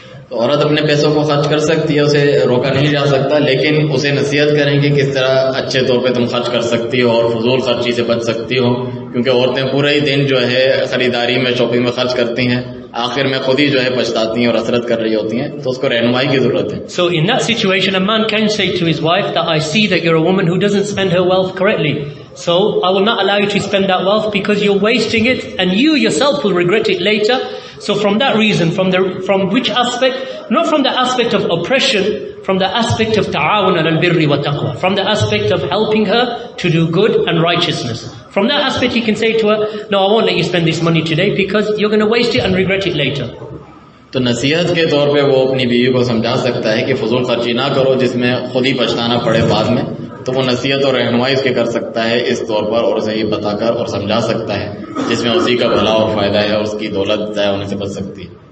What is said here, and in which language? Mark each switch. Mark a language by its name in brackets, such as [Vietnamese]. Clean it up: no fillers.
[Hindi] तो औरत अपने पैसों को खर्च कर सकती है, उसे रोका नहीं जा सकता, लेकिन उसे नसीहत करें कि किस तरह अच्छे तौर पे तुम खर्च कर सकती हो और फजूल खर्ची से बच सकती हो, क्योंकि औरतें पूरा ही दिन जो है खरीदारी में, शॉपिंग में खर्च करती हैं, आखिर में खुद ही जो है पछताती हैं और हसरत कर रही होती हैं, तो उसको रहनुमाई की जरूरत है। [English] So in that situation, a man can say to his wife that I see that you're a woman who doesn't spend her wealth correctly, so I will not allow you to spend that wealth because you're wasting it and you yourself will regret it later. So from that reason, from which aspect? Not from the aspect of oppression, from the aspect of [Arabic] ta'awun al birri wa taqwa, [English] from the aspect of helping her to do good and righteousness. From that aspect he can say to her, no, I won't let you spend this money today because you're going to waste it and regret it later. [Hindi] तो नसीहत के तौर पे वो अपनी बीवी को समझा सकता है कि फजूल खर्ची ना करो जिसमें खुद ही पछताना पड़े बाद में, तो वो नसीहत और रहनुमाई उसके कर सकता है इस तौर पर, और उसे ये बताकर और समझा सकता है जिसमें उसी का भला और फायदा है और उसकी दौलत ज़ाया होने से बच सकती है।